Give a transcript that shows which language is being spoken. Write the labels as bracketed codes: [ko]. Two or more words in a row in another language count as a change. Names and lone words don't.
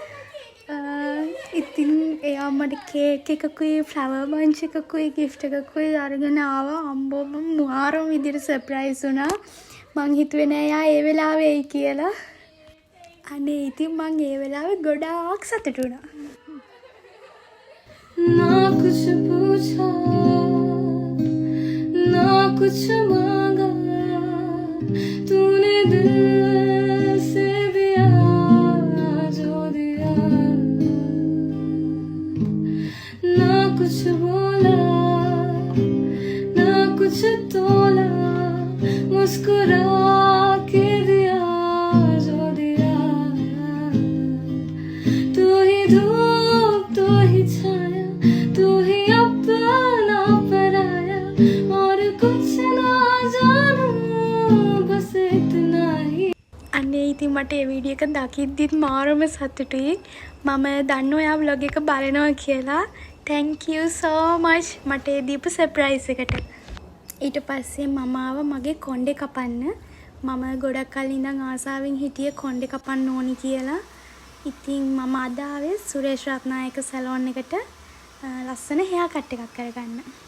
[si] ඉතින් එයා මට කේක් එකකුයි [en] flower bunch [si] එකකුයි ගිෆ්ට් එකකුයි අරගෙන ආවා. අම්බෝ මම මාරම විදිහට සර්ප්‍රයිස් වුණා. මං හිතුවේ නෑ එයා ඒ වෙලාවේ එයි කියලා. අනේ ඉතින් මං ඒ වෙලාවේ ගොඩාක් සතුටු වුණා. [hi] ना कुछ पूछा ना कुछ मांगा तूने दिल से दिया जो दिया ना कुछ बोला ना कुछ तोला मुस्कुरा के दिया जो दिया तू ही धूप तू ही छाया तू ही अपना पराया और कुछ ना जानू बस इतना ही. [si] අනේ ඉතින් මට මේ වීඩියෝ එක දකිද්දිත් මාරම සතුටුයි. මම දන්නවා ඔයා vlog එක බලනවා කියලා. [en] thank you so much [si] මට ඒ දීපු සර්ප්‍රයිස් එකට. ඊට පස්සේ මම ආව මගේ කොණ්ඩේ කපන්න. මම ගොඩක් කලින් ඉඳන් ආසාවෙන් හිටියේ කොණ්ඩේ කපන්න ඕනි කියලා. ඉතින් මම අද ආවේ සුරේෂ් රත්නායක සැලෝන් එකට ලස්සන [en] hair cut [si] එකක් කරගන්න.